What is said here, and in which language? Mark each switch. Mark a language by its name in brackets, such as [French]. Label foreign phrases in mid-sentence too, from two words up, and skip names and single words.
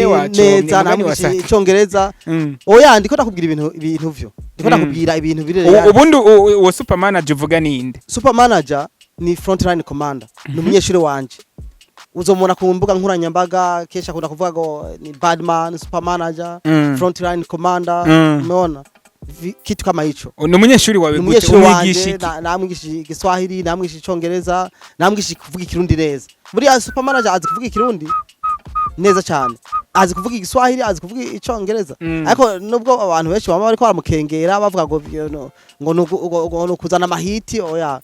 [Rundi] neza namwigishije Icongereza oya ndiko nakubwira ibintu vyo ndiko nakubwira ibintu birere ubundi uwo Supermanager uvuga ninde Supermanager ni Frontline Commander ni umunyeshuri wanje uzomona ku mbuga nkuranyambaga kesha akunda kuvuga ngo ni Badman Supermanager Frontline Commander [Swahili] umeona kitu kama hicho [Rundi] ni umunyeshuri wawe gute umwigisha namwigishije Igiswahili namwigishije Icongereza namwigishije kuvuga Ikirundi neza buriya Supermanager azi kuvuga Ikirundi neza cyane azi kuvuga Igiswahili azi kuvuga Icongereza ariko nubwo abantu benshi baba bariko baramukengera bavuga ngo no kuzana amahiti oya